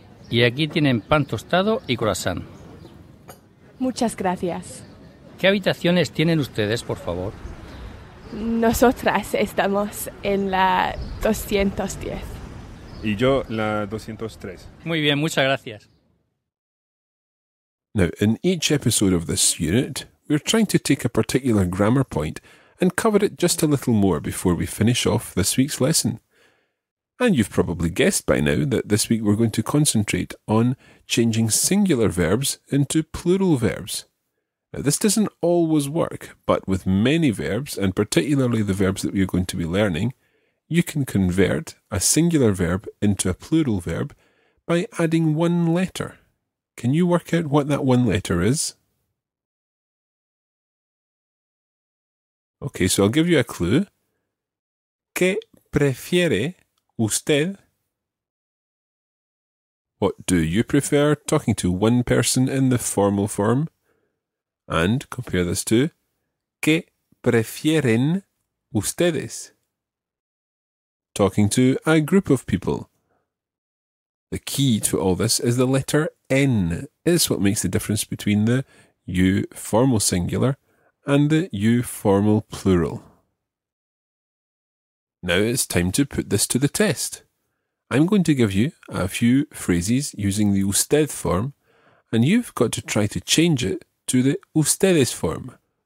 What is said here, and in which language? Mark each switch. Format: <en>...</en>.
<es>Y aquí tienen pan tostado y croissant. Muchas gracias. ¿Qué habitaciones tienen ustedes, por favor? Nosotras estamos en la 210. Y yo la 203. Muy bien, muchas gracias.</es> <en>Now, in each episode of this unit, we're trying to take a particular grammar point and cover it just a little more before we finish off this week's lesson. And you've probably guessed by now that this week we're going to concentrate on changing singular verbs into plural verbs. Now, this doesn't always work, but with many verbs, and particularly the verbs that we're going to be learning, you can convert a singular verb into a plural verb by adding one letter. Can you work out what that one letter is? Okay, so I'll give you a clue.</en> <es>¿Qué prefiere usted?</es> <en>What do you prefer? Talking to one person in the formal form. And compare this to</en> <es>¿Qué prefieren ustedes?</es> <en>Talking to a group of people. The key to all this is the letter en is what makes the difference between the you formal singular and the you formal plural. Now it's time to put this to the test. I'm going to give you a few phrases using the usted form, and you've got to try to change it to the ustedes form.</en>